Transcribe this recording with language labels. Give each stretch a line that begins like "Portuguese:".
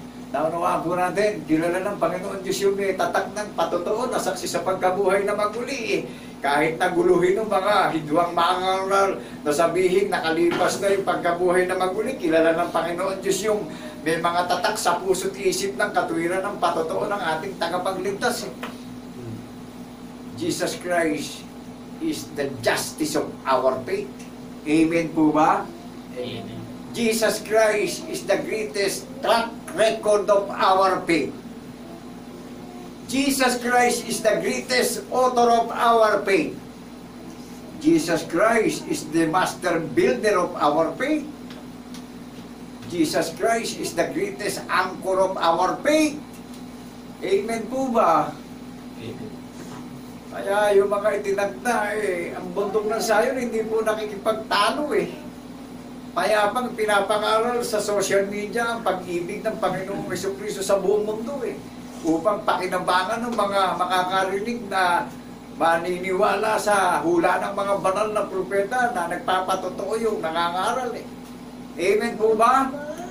Filipino: Naunawaan po natin, kilala ng Panginoon Diyos yung may tatak ng patotoo na saksi sa pagkabuhay na maguli. Kahit naguluhin ng mga hidwang mangangaral na sabihin nakalipas na yung pagkabuhay na maguli, kilala ng Panginoon Diyos yung may mga tatak sa puso't isip ng katuwiran ng patotoo ng ating tagapagligtas.
English: Jesus Christ is the justice of our faith.
Filipino: Amen po ba? Amen.
English: Jesus Christ is the greatest track record of our faith. Jesus Christ is the greatest author of our faith. Jesus Christ is the master builder of our faith. Jesus Christ is the greatest anchor of our faith.
Filipino: Amen po ba? Amen. Kaya yung mga itinagda ang bundok ng Zion hindi po nakikipagtalo Payapang pinapangaral sa social media ang pag-ibig ng Panginoong Jesucristo sa buong mundo upang pakinabangan ng mga makakarinig na maniniwala sa hula ng mga banal na propeta na nagpapatotoo yung nangangaral Amen po ba?